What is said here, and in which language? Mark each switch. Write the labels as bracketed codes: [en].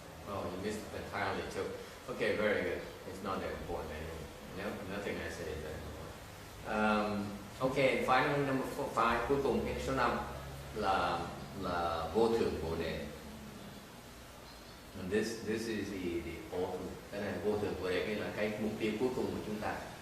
[en] Oh, you missed it entirely too. Okay, very good. It's not that important anyway. No, nothing I say is that important. Okay, final number 5, [vi] cuối cùng cái số 5 là vô thượng bồ đề. [en] And this is the ultimate. [vi] Cái này vô thượng bồ đề, cái là cái mục tiêu cuối cùng của chúng ta.